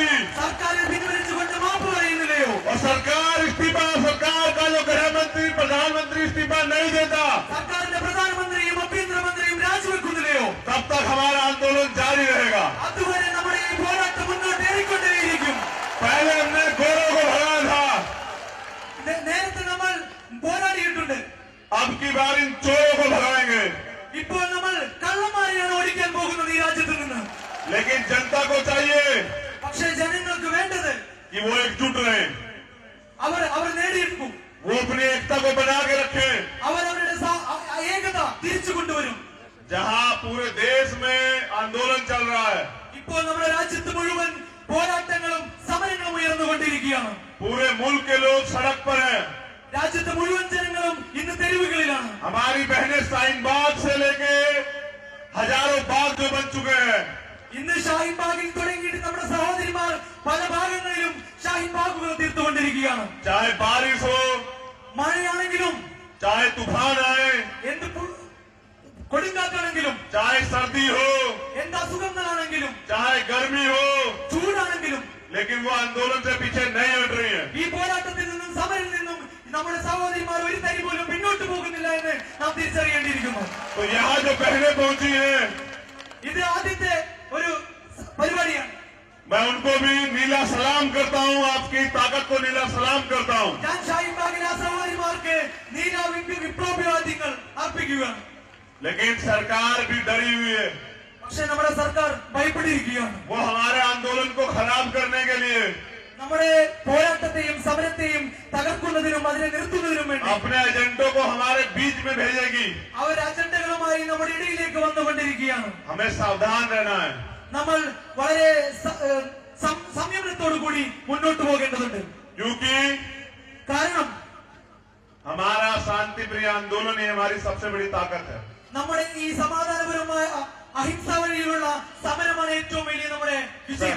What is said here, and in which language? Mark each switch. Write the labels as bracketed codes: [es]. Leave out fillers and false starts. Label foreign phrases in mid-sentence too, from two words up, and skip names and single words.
[ml] സർക്കാർ പിൻവലിച്ചുകൊണ്ട് മാപ്പ് പറയുന്നില്ലയോ, [hi] और सरकार इस्तीफा, सरकार का जो गृह मंत्री प्रधानमंत्री इस्तीफा नहीं देता, [ml] സർക്കാരിന്റെ പ്രധാനമന്ത്രിയും ആഭ്യന്തരമന്ത്രിയും രാജിവെക്കുന്നില്ലയോ, [hi] तब तक हमारा आंदोलन जारी रहेगा. [ml] അതുവരെ നമ്മുടെ ഈ പോരാട്ടം മുന്നോട്ട് ഏറിക്കൊണ്ടേയിരിക്കും. [hi] पहले हमने गोरों को भगाया था, [ml] നേരത്തെ നമ്മൾ പോരാടിയിട്ടുണ്ട്. [hi] अब की बार इन चोरों को भगाएंगे. [ml] ഇപ്പോൾ നമ്മൾ കള്ളന്മാരെയാണ് ഓടിക്കാൻ പോകുന്നത് ഈ രാജ്യത്ത് നിന്ന്. [hi] लेकिन जनता को चाहिए [ml] പക്ഷേ ജനങ്ങൾക്ക് വേണ്ടത് [hi] कि वो एकजुट रहे, [ml] അവർ നേടിയെടുക്കും. [hi] वो अपनी एकता को बना के रखे. [ml] അവരവരുടെ ഏകത തിരിച്ചു കൊണ്ടുവരും. [hi] जहां पूरे देश में आंदोलन चल रहा है, [ml] ഇപ്പോൾ നമ്മുടെ രാജ്യത്ത് മുഴുവൻ പോരാട്ടങ്ങളും സമരങ്ങളും ഉയർന്നുകൊണ്ടിരിക്കുകയാണ്. [hi] पूरे मुल्क के लोग सड़क पर हैं. [ml] രാജ്യത്തെ മുഴുവൻ ജനങ്ങളും ഇന്ന് തെരുവുകളിലാണ്. [hi] हमारी बहनें शाहीन बाग से लेके हजारों बाग जो बन चुके हैं, [ml] ഇന്ന് ഷാഹിൻ ബാഗിൽ തുടങ്ങിയിട്ട് നമ്മുടെ സഹോദരിമാർ പല ഭാഗങ്ങളിലും ഷാഹിൻ ബാഗുകൾ തീർത്തുകൊണ്ടിരിക്കുകയാണ്. [hi] चाहे बारिश हो, [ml] മഴയാണെങ്കിലും [hi] चाहे तूफान आए, [ml] എന്ത് കൊടുങ്കാറ്റാണെങ്കിലും, [hi] चाहे सर्दी हो, [ml] എന്ത് അസുഖങ്ങളാണെങ്കിലും, [hi] चाहे गर्मी हो, [ml] ചൂടാണെങ്കിലും, [hi] लेकिन वो आंदोलन से पीछे नहीं हट रही है. [ml] ഈ പോരാട്ടത്തിൽ നിന്നും സമരത്തിൽ നിന്നും നമ്മുടെ സഹോദരിമാർ ഒരു തരി പോലും പിന്നോട്ട് പോകുന്നില്ല എന്ന് നാം തിരിച്ചറിയേണ്ടിയിരിക്കുന്നു. [hi] तो यहाँ जो बहनें पहुंची हैं, [ml] ഇത് ആദ്യത്തെ ഒരു പരിപാടിയാണ്. [hi] मैं उनको भी नीला सलाम करता हूँ, आपकी ताकत को नीला सलाम करता हूँ. [ml] ഞാൻ ഷാഹിൻ ബാഗിലെ ആ സഹോദരിമാർക്ക് വിപ്ലവാദികൾ അർപ്പിക്കുകയാണ്. [hi] लेकिन सरकार भी डरी हुई है, [ml] പക്ഷെ നമ്മുടെ സർക്കാർ ഭയപ്പെട്ടിരിക്കുകയാണ്. [hi] वो हमारे आंदोलन को खराब करने के लिए [ml] നമ്മുടെ പോരാട്ടത്തെയും സമരത്തെയും തകർക്കുന്നതിനും അതിനെ നിർത്തുന്നതിനും വേണ്ടി [hi] अपने एजेंटों को हमारे बीच में भेजेगी. [ml] അവർ അജണ്ടകളുമായി നമ്മുടെ ഇടയിലേക്ക് വന്നുകൊണ്ടിരിക്കുകയാണ്. [hi] हमें सावधान रहना है, [ml] നമ്മൾ വളരെ സംയമനത്തോടു കൂടി മുന്നോട്ട് പോകേണ്ടതുണ്ട്. [hi] क्योंकि [ml] കാരണം [hi] हमारा शांति प्रिय आंदोलन ही हमारी सबसे बड़ी ताकत है. [ml] നമ്മുടെ ഈ സമാധാനപരമായ അഹിംസ വഴിയിലുള്ള സമരമാണ് ഏറ്റവും വലിയ നമ്മുടെ വിജയം.